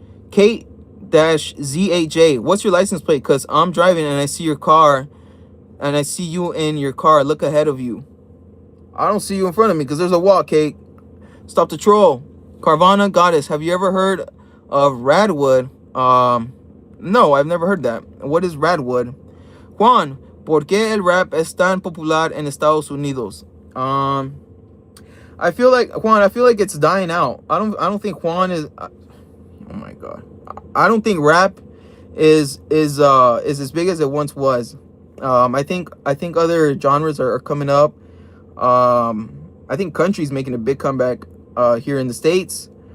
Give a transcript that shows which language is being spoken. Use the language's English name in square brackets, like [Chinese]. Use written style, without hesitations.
[English] Kate-ZAJ, what's your license plate? Because I'm driving and I see your car and I see you in your car. Look ahead of you. I don't see you in front of me because there's a wall, Kate. Stop the troll. Carvana Goddess, have you ever heard of Radwood. No, I've never heard that. What is Radwood? [Spanish] Juan, ¿por qué el rap es tan popular en Estados Unidos? [English] I feel like Juan, I feel like it's dying out. I don't think Juan is oh my god. I don't think rap is as big as it once was. I think other genres are coming up. I think country's making a big comeback here in the States.